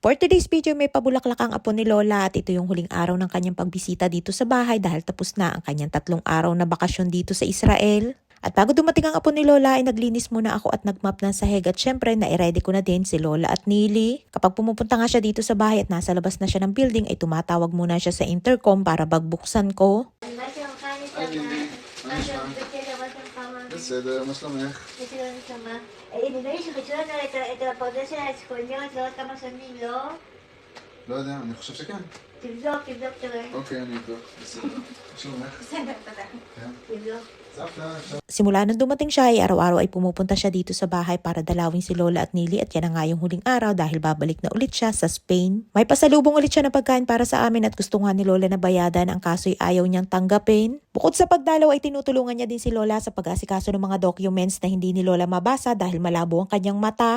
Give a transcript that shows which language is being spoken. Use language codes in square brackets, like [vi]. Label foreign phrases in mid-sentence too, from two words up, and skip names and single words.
[en] For today's video, [tl] may pabulaklak ang apo ni Lola at ito yung huling araw ng kanyang pagbisita dito sa bahay dahil tapos na ang kanyang 3 araw na bakasyon dito sa Israel. At bago dumating ang apo ni Lola ay naglinis muna ako at nagmap ng sahig at syempre na-ready ko na din si Lola at Nili. Kapag pumupunta nga siya dito sa bahay at nasa labas na siya ng building ay tumatawag muna siya sa intercom para bagbuksan ko. [he] בסדר, מה שלומך? בסדר, נשמה. נדמה לי שחידשו לנו את הפרדה של האסקולניות לעוד כמה שנים, לא? לא יודע, אני חושב שכן. תבדוק, תראה. אוקיי, אני אבדוק. בסדר. מה שלומך? בסדר, תודה. תבדוק. סבתא, [tl] Simula nung dumating siya ay araw-araw ay pumupunta siya dito sa bahay para dalawin si Lola at Nili at yan na nga yung huling araw dahil babalik na ulit siya sa Spain. May pasalubong ulit siya na pagkain para sa amin at gusto nga ni Lola na bayadan ang kaso'y ayaw niyang tanggapin. Bukod sa pagdalaw ay tinutulungan niya din si Lola sa pag-asikaso ng mga documents na hindi ni Lola mabasa dahil malabo ang kanyang mata.